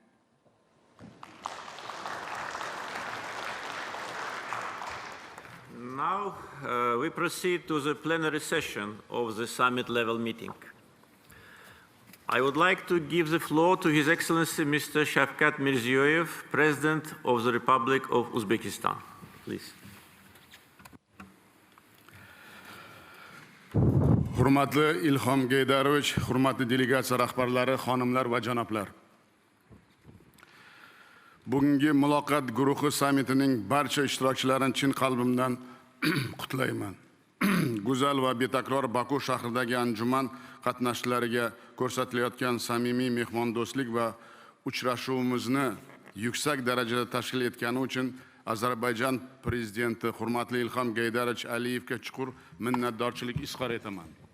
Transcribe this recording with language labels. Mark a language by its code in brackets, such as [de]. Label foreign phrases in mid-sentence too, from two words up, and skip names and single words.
[en] Now we proceed to the plenary session of the summit-level meeting. I would like to give the floor to His Excellency Mr. Shavkat Mirziyoyev, President of the Republic of Uzbekistan. Please. [uz] Hurmatli Ilhom Geydarovich, hurmatli delegatsiya rahbarlari, xonimlar va janoblar. Bugungi muloqot guruhi sammitining barcha ishtirokchilarini chin qalbimdan qutlayman. Go'zal va betakror Baku shahridagi anjuman qatnashchilariga ko'rsatilayotgan samimiy mehmondo'stlik va uchrashuvimizni yuksak darajada tashkil etgani uchun Ozarbayjon prezidenti hurmatli Ilhom Geydarovich Aliyevga chuqur minnatdorchilik izhor etaman.